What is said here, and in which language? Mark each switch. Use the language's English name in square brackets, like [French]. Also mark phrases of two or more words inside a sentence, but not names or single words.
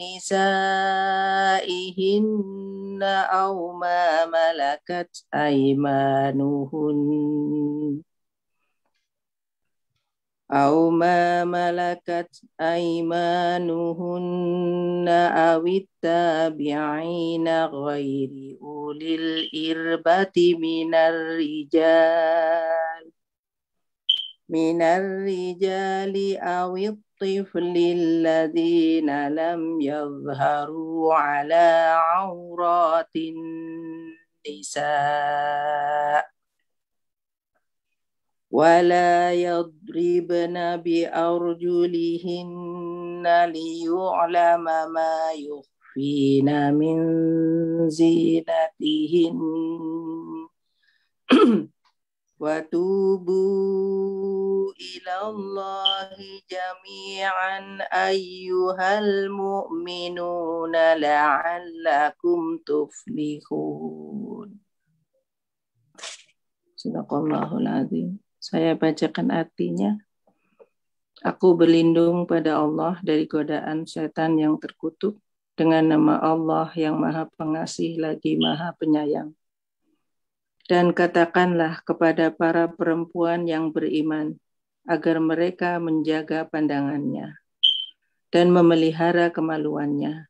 [Arabic] نسائهن أو ما ملكت أيمانهن أو التابعين غير أولي الإربة من الرجال أو الطفل الذين لم يظهروا على عورات النساء. ولا يضربن بأرجلهن ليعلم ما يخفين من زينتهن وتوبوا إلى الله جميعا أيها المؤمنون لعلكم تفلحون. صدق الله العظيم. [Indonesian] Saya bacakan artinya. Aku berlindung pada Allah dari godaan setan yang terkutuk dengan nama Allah yang Maha Pengasih lagi Maha Penyayang. Dan katakanlah kepada para perempuan yang beriman agar mereka menjaga pandangannya dan memelihara kemaluannya.